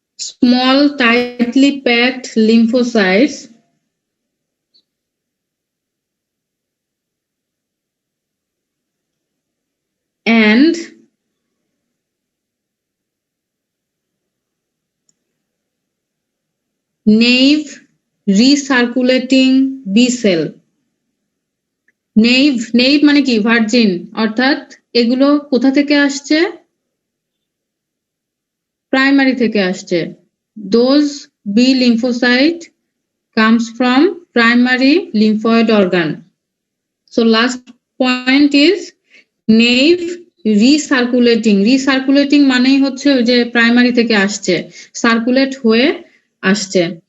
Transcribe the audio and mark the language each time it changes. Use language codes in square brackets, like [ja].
[en] small tightly packed lymphocytes and naive recirculating B cell. [bn] naive মানে কি virgin, অর্থাৎ এগুলো কোথা থেকে আসছে? প্রাইমারি থেকে আসছে। [en] Those B lymphocyte comes from primary lymphoid organ. So last point is naive recirculating [bn] মানেই হচ্ছে ওই যে প্রাইমারি থেকে আসছে, সার্কুলেট হয়ে আসছে।